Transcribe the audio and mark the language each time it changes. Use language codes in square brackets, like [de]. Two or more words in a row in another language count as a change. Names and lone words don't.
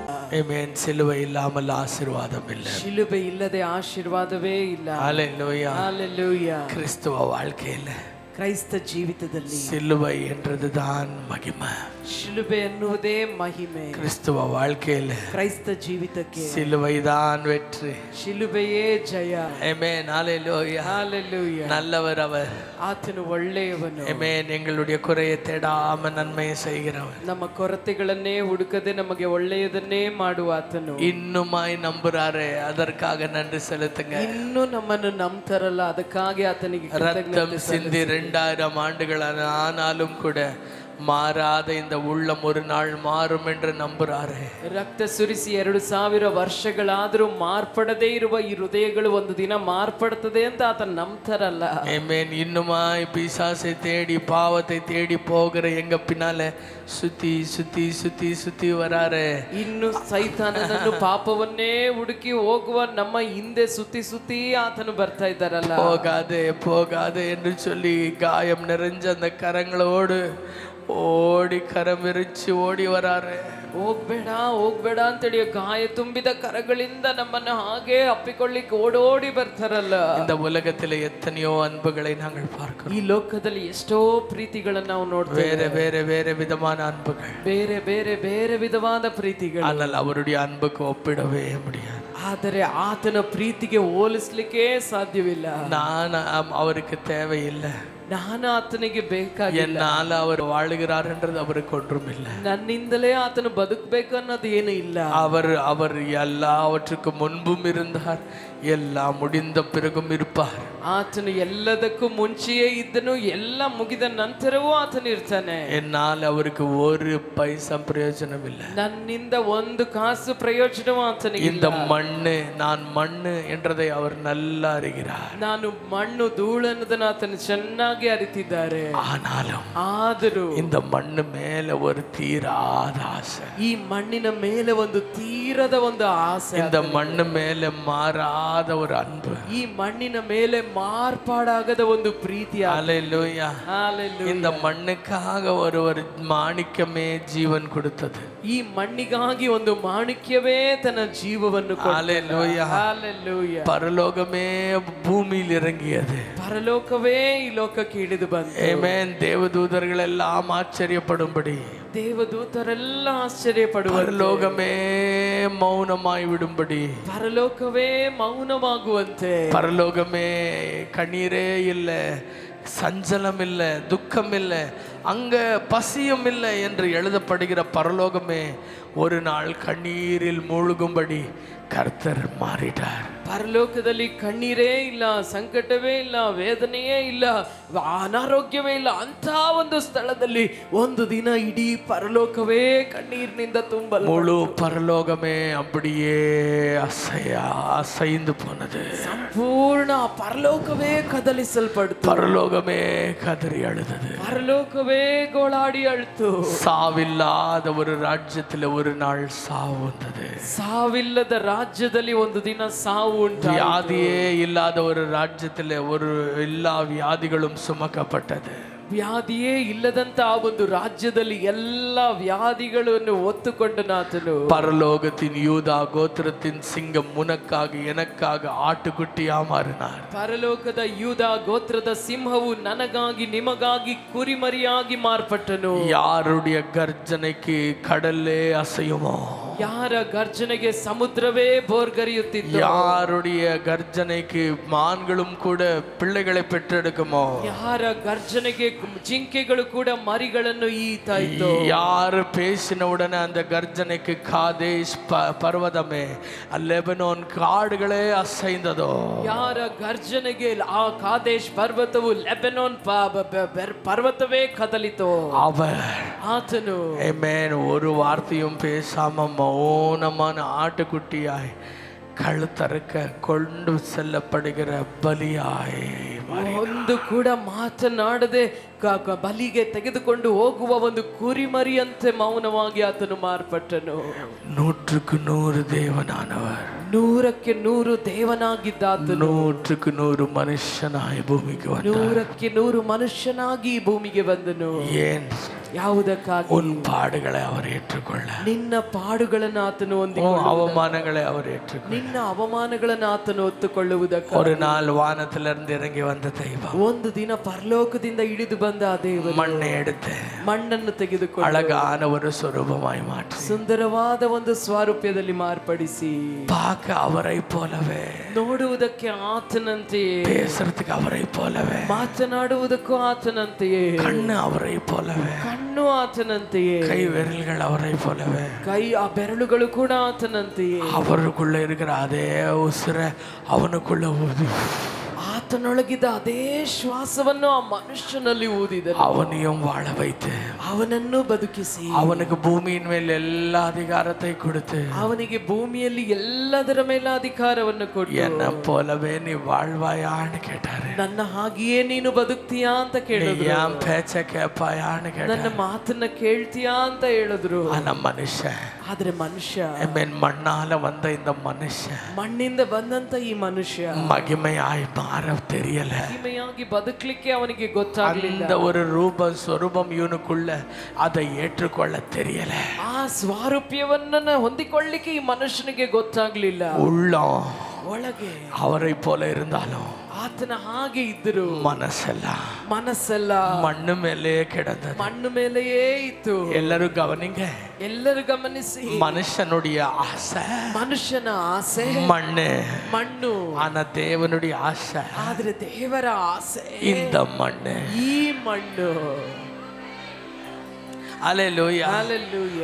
[kn] ಆಮೆನ್. ಸಿಲುಬೆ ಇಲ್ಲಮಲ್ಲ ಆಶೀರ್ವಾದವಿಲ್ಲ. ಶಿಲುಬೆ ಇಲ್ಲದೆ ಆಶೀರ್ವಾದವೇ ಇಲ್ಲ. [ta] ஹல்லேலூயா. ஹல்லேலூயா. கிறிஸ்துவ வாழ்க்கையில [kn] ಕ್ರೈಸ್ತ ಜೀವಿತದಲ್ಲಿ [ta] சிலுவை என்றதுதான் மகிமை. [kn] ಶಿಲುಬೆ ಎನ್ನುವುದೇ ಮಹಿಮೆ. [ta] கிறிஸ்துவ வாழ்க்கையில [kn] ಕ್ರೈಸ್ತ ಜೀವಿತಕ್ಕೆ [ta] சிலுவைதான் வெற்றி. [kn] ಶಿಲುಬೆಯೇ ಜಯ. [ta] ஆமென். ஹல்லேலூயா. ஹalleluya. நல்லவர் அவர். [kn] ಆತನು ಒಳ್ಳೆಯವನು. [ta] ஆமென். எங்களுடைய குறையை தேடாம நன்மையை செய்கிறவர். [kn] ನಮ್ಮ ಕೊರತೆಗಳನ್ನೇ ಹುಡುಕದೆ ನಮಗೆ ಒಳ್ಳೆಯದನ್ನೇ ಮಾಡುವ ಆತನು. [ta] இன்னுமாய் நம்புறாரே, அதற்காக நன்றி செலுத்துங்க. [kn] ಇನ್ನೂ ನಮ್ಮನ್ನು ನಂಬ್ತಾರಲ್ಲ, ಅದಕ್ಕಾಗಿ ಆತನಿಗೆ [ta] ரத்தம் சிந்தி 2000 ஆண்டுகள் ஆனாலும் கூட மாறாத இந்த உள்ளம் ஒரு நாள் மாறும் என்று நம்புறாரே. [kn] ರಕ್ತ ಸುರಿಸಿ 2000 ವರ್ಷಗಳಾದರೂ ಮಾರ್ಪಡದೇ ಇರುವ ಈ ಹೃದಯಗಳು ಒಂದು ದಿನ ಮಾರ್ಪಡುತ್ತದೆ ಅಂತ ಆತ ನಂಬ್ತಾರಲ್ಲ. [ta] ஆமென். இன்னுமாய் பிசாசை தேடி பாவத்தை தேடி போகிற எங்க பின்னால சுத்தி சுத்தி சுத்தி சுத்தி வராரே. [kn] ಇನ್ನು ಸೈತಾನನನ್ನು ಪಾಪವನ್ನೇ ಹುಡುಕಿ ಹೋಗುವ ನಮ್ಮ ಹಿಂದೆ ಸುತ್ತಿ ಸುತ್ತಿ ಆತನು ಬರ್ತಾ ಇದ್ದಾರಲ್ಲ. [ta] போகாதே போகாதே என்று சொல்லி காயம் நிறைஞ்ச அந்த கரங்களோடு ஓடி கரம் விரிச்சு ஓடி வராரு. [kn] ಹೋಗ್ಬೇಡ ಹೋಗ್ಬೇಡ ಅಂತೇಳಿ ಗಾಯ ತುಂಬಿದ ಕರಗಳಿಂದ ನಮ್ಮನ್ನು ಹಾಗೆ ಅಪ್ಪಿಕೊಳ್ಳಿಕ್ಕೆ ಓಡೋಡಿ ಬರ್ತಾರಲ್ಲ. [ta] இந்த உலகத்தில் எத்தனையோ அன்புகளை நாங்கள் பார்க்கிறோம். [kn] ಈ ಲೋಕದಲ್ಲಿ ಎಷ್ಟೋ ಪ್ರೀತಿಗಳನ್ನು ನಾವು ನೋಡ್ತೇವೆ. [ta] வேற வேற வேற விதமான அன்புகள், [kn] ಬೇರೆ ಬೇರೆ ಬೇರೆ ವಿಧವಾದ ಪ್ರೀತಿಗಳು. [ta] ஆனால் அவருடைய அன்புக்கு ஒப்பிடவே முடியாது. [kn] ಆದರೆ ಆತನ ಪ್ರೀತಿಗೆ ಹೋಲಿಸ್ಲಿಕ್ಕೆ ಸಾಧ್ಯವಿಲ್ಲ. [ta] நான் அவருக்கு தேவையில்லை. [kn] ನಾನು ಆತನಿಗೆ ಬೇಕಾಗಿಲ್ಲ. [ta] என்னால அவர் வாழுகிறார் என்றது அவருக்கு ஒன்றும் இல்லை. [kn] ನನ್ನಿಂದಲೇ ಆತನು ಬದುಕಬೇಕು ಅನ್ನೋದು ಏನು ಇಲ್ಲ. [ta] அவர் எல்லாவற்றுக்கும் முன்பும் இருந்தார், எல்லாம் முடிந்த பிறகும் இருப்பார். [kn] ಆತನು ಎಲ್ಲದಕ್ಕೂ ಮುಂಚೆಯೇ ಇದ್ದನು, ಎಲ್ಲ ಮುಗಿದ ನಂತರವೂ ಆತನು ಇರ್ತಾನೆ. [ta] என்னால் அவருக்கு ஒரு பைசா பிரயோஜனம் இல்லை. [kn] ನನ್ನಿಂದ ಒಂದು ಕಾಸು ಪ್ರಯೋಜನವೂ ಆತನಿಗೆ [ta] இந்த [kn] ಇಲ್ಲ. [ta] மண்ணு நான் மண்ணு என்றதை அவர் நல்லா அறிகிறார். [kn] ನಾನು ಮಣ್ಣು ಧೂಳು ಅನ್ನೋದನ್ನ ಆತನು ಚೆನ್ನಾಗಿ ಅರಿತಿದ್ದಾರೆ. ಆದರೂ [ta] இந்த மண்ணு மேல ஒரு தீராத ஆசை, [kn] ಈ ಮಣ್ಣಿನ ಮೇಲೆ ಒಂದು ತೀರದ ಒಂದು ಆಸೆ, [ta] இந்த மண்ணு மேல மாறாத ஒரு அன்பு, [kn] ಈ ಮಣ್ಣಿನ ಮೇಲೆ ಮಾರ್ಪಾಡಾಗದ ಒಂದು ಪ್ರೀತಿ. [ta] ஹல்லேலூயா. இந்த மண்ணுக்காக ஒரு மாணிக்கமே ஜீவன் கொடுத்தது. [kn] ಈ ಮಣ್ಣಿಗಾಗಿ ಒಂದು ಮಾಣಿಕ್ಯವೇ ತನ್ನ ಜೀವವನ್ನು ಕೊಟ್ಟ. [ta] ஹல்லேலூயா. [kn] ಹಲ್ಲೆಲೂಯಾ. [ta] பரலோகமே பூமியில் இறங்கியது. [kn] ಪರಲೋಕವೇ ಈ ಲೋಕಕ್ಕೆ ಇಳಿದು ಬಂತು. [ta] ஆமென். தேவதூதர்கள் எல்லாம் ஆச்சரியப்படும்படி, [kn] ದೇವದೂತರೆಲ್ಲ ಆಶ್ಚರ್ಯಪಡುವ, [ta] பரலோகமே மௌனமாய் விடும்படி, [kn] ಪರಲೋಕವೇ ಮೌನವಾಗುವಂತೆ, [ta] பரலோகமே கண்ணீரே இல்லை, சஞ்சலம் இல்லை, துக்கம் இல்லை, அங்க பசியும் இல்லை என்று எழுதப்படுகிற பரலோகமே ஒரு நாள் கண்ணீரில் மூழ்கும்படி கர்த்தர் மாறிட்டார். [kn] ಪರಲೋಕದಲ್ಲಿ ಕಣ್ಣೀರೇ ಇಲ್ಲ, ಸಂಕಟವೇ ಇಲ್ಲ, ವೇದನೆಯೇ ಇಲ್ಲ, ಅನಾರೋಗ್ಯವೇ ಇಲ್ಲ ಅಂತ ಒಂದು ಸ್ಥಳದಲ್ಲಿ ಒಂದು ದಿನ ಇಡೀ ಪರಲೋಕವೇ ಕಣ್ಣೀರಿನಿಂದ ತುಂಬಲು, [ta] முழு பரலோகமே அப்படியே அசைந்து போனது. [kn] ಸಂಪೂರ್ಣ ಪರಲೋಕವೇ ಕದಲಿಸಲ್ಪಡ್ತು. [ta] பரலோகமே கதறி அழுதது. [kn] ಪರಲೋಕವೇ ಗೋಳಾಡಿ ಅಳ್ತು. [ta] சாவில்லாத ஒரு ராஜ்யத்தில் ஒரு நாள் சாவு வந்தது. [kn] ಸಾವಿಲ್ಲದ ರಾಜ್ಯದಲ್ಲಿ ಒಂದು ದಿನ ಸಾವು ಉಂಟು. [ta] வியாதியே இல்லாத ஒரு ராஜ்யத்தில் எல்லா வியாதிகளும் சுமக்கப்பட்டது. [kn] ವ್ಯಾಧಿಯೇ ಇಲ್ಲದಂತ ಆ ಒಂದು ರಾಜ್ಯದಲ್ಲಿ ಎಲ್ಲ ವ್ಯಾಧಿಗಳನ್ನು ಹೊತ್ತುಕೊಂಡನಾತನು. [ta] பரலோகத்தின் யூதா கோத்திரத்தின் சிங்கம் உனக்காக எனக்காக ஆட்டுக்குட்டியா மாறினார். [kn] ಪರಲೋಕದ ಯೂದ ಗೋತ್ರದ ಸಿಂಹವು ನನಗಾಗಿ ನಿಮಗಾಗಿ ಕುರಿಮರಿಯಾಗಿ ಮಾರ್ಪಟ್ಟನು. [ta] யாருடைய கர்ஜனைக்கு கடல்லே அசையுமோ, [kn] ಯಾರ ಗರ್ಜನೆಗೆ ಸಮುದ್ರವೇ ಬೋರ್ಗರಿಯುತ್ತಿತ್ತು, [ta] யாருடைய கர்ஜனைக்கு மான்களும் கூட பிள்ளைகளை பெற்றெடுக்குமோ, [kn] ಯಾರ ಗರ್ಜನೆಗೆ ಜಿಂಕೆಗಳು ಕೂಡ ಮರಿಗಳನ್ನು ಈತಾ ಇತ್ತು, [ta] யாரு பேசின உடனே அந்த கர்ஜனைக்கு காதேஷ் பர்வதமே லெபனோன் காடுகளே அசைந்ததோ, [kn] ಯಾರ ಗರ್ಜನೆಗೆ ಆ ಕಾದೇಶ್ ಪರ್ವತವು ಲೆಬನೋನ್ ಪರ್ವತವೇ ಕದಲಿತು. [ta] அவர் [kn] ಆತನು [ta] ஆமென் ஒரு வார்த்தையும் பேசாம மௌனமான ஆட்டுக்குட்டியாய் கழுத்தறுக்க கொண்டு செல்லப்படுகிற பலியாய், [kn] ಒಂದು ಕೂಡ ಮಾತನಾಡದೆ ಬಲಿಗೆ ತೆಗೆದುಕೊಂಡು ಹೋಗುವ ಒಂದು ಕುರಿಮರಿಯಂತೆ ಮೌನವಾಗಿ ಆತನು ಮಾರ್ಪಟ್ಟನು. [ta] 100க்கு 100 தேவனானவர், [kn] 100ಕ್ಕೆ 100 ದೇವನಾಗಿದ್ದ ಆತನು 100க்கு 100 ಮನುಷ್ಯನಾಗಿ ಭೂಮಿಗೆ ಬಂದ, 100ಕ್ಕೆ 100 ಮನುಷ್ಯನಾಗಿ ಭೂಮಿಗೆ ಬಂದನು. [ta] ஏன் [kn] ಯಾವುದಕ್ಕಾಗಿ? [ta] உன் பாடுகளை அவர் ஏற்றுக்கொள்ள, [kn] ನಿನ್ನ ಪಾಡುಗಳನ್ನು ಆತನು [ta] உன் [kn] ಹೊಂದಿಕೊಳ್ಳುವ, [ta] அவமானங்களை அவர் ஏற்றுக்கொள்ள. [kn] ನಿನ್ನ ಅವಮಾನಗಳನ್ನು ಆತನು ಹೊತ್ತುಕೊಳ್ಳುವುದಕ್ಕಾಗಿ [ta] ஒரு நாள் வானத்திலிருந்து இறங்கி வந்த தெய்வம் [kn] ಒಂದು ದಿನ ಪರಲೋಕದಿಂದ ಇಳಿದು ಬಂದ ಆ ದೇವರು [ta] மண்ணை எடுத்து [kn] ಮಣ್ಣನ್ನು ತೆಗೆದುಕೊಂಡು [ta] அழகான ஒரு சொரூபமாய் மாற்றி [kn] ಸುಂದರವಾದ ಒಂದು ಸ್ವರೂಪದಲ್ಲಿ ಮಾರ್ಪಡಿಸಿ [ta] பார்க்க அவரை போலவே, [kn] ನೋಡುವುದಕ್ಕೆ ಆತನಂತೆಯೇ, [ta] பேசுறதுக்கு அவரை போலவே, [kn] ಮಾತನಾಡುವುದಕ್ಕೂ ಆತನಂತೆಯೇ, [ta] கண்ணு அவரை போலவே, [kn] ಕಣ್ಣು ಆತನಂತೆಯೇ, [ta] கை விரல்கள் அவரை போலவே, [kn] ಕೈ ಆ ಬೆರಳುಗಳು ಕೂಡ ಆತನಂತೆಯೇ, [ta] அவருக்குள்ள இருக்கிற அதே உசுர அவனுக்குள்ள ஊதி [kn] ಆತನೊಳಗಿದ್ದ ಅದೇ ಶ್ವಾಸವನ್ನು ಆ ಮನುಷ್ಯನಲ್ಲಿ ಊದಿದ, [ta] அவனையும் வாழ வைத்து [kn] ಅವನನ್ನು ಬದುಕಿಸಿ, [ta] அவனுக்கு பூமியின் மேல் எல்லா அதிகாரத்தை கொடுத்து [kn] ಅವನಿಗೆ ಭೂಮಿಯಲ್ಲಿ ಎಲ್ಲದರ ಮೇಲೆ ಅಧಿಕಾರವನ್ನು ಕೊಟ್ಟು [ta] என்ன போலவே நீ வாழ்வாயான்னு கேட்டாரு. [kn] ನನ್ನ ಹಾಗೆಯೇ ನೀನು ಬದುಕ್ತೀಯಾ ಅಂತ ಕೇಳಿದ್ರು. [ta] என் பேச்ச கேட்பாயான்னு [kn] ನನ್ನ [ta] கேட்டாரு. [kn] ಮಾತನ್ನ ಕೇಳ್ತೀಯಾ ಅಂತ ಹೇಳಿದ್ರು. [ta] ஆனா மனுஷன், [kn] ಆದ್ರೆ ಮನುಷ್ಯ, [ta] மண்ணால வந்த இந்த மனுஷன் [kn] ಮಣ್ಣಿಂದ ಬಂದಂತ ಈ ಮನುಷ್ಯ [ta] மகிமையாய் மாற தெரியல. [kn] ಮಹಿಮೆಯಾಗಿ ಬದುಕಲಿಕ್ಕೆ ಅವನಿಗೆ ಗೊತ್ತಾಗ್ಲಿಲ್ಲ. [ta] அந்த ஒரு ரூபம் சொரூபம் இவனுக்குள்ள அதை ஏற்றுக்கொள்ள தெரியல. [kn] ಆ ಸ್ವಾರೂಪ್ಯವನ್ನ ಹೊಂದಿಕೊಳ್ಳಿಕ್ಕೆ ಈ ಮನುಷ್ಯನಿಗೆ ಗೊತ್ತಾಗ್ಲಿಲ್ಲ. [ta] உள்ளம் [kn] ಒಳಗೆ [ta] அவரை போல இருந்தாலும் [kn] ಆತನ ಹಾಗೆ ಇದ್ದರು, ಮನಸ್ಸೆಲ್ಲ [ta] மண்ணு மேலே கிடந்தது. [kn] ಮಣ್ಣು ಮೇಲೆಯೇ ಇತ್ತು. [ta] எல்லாரும் கவனிங்க, [kn] ಎಲ್ಲರೂ ಗಮನಿಸಿ, [ta] மனுஷனுடைய ஆசை [kn] ಮನುಷ್ಯನ ಆಸೆ ಮಣ್ಣು, [ta] ஆனா தேவனுடைய ஆசை [kn] ಆದ್ರೆ ದೇವರ ಆಸೆ [ta] இந்த மண்ணு. [kn] ಈ ಮಣ್ಣು. [ta] அல்லேலூயா. ஹalleluya.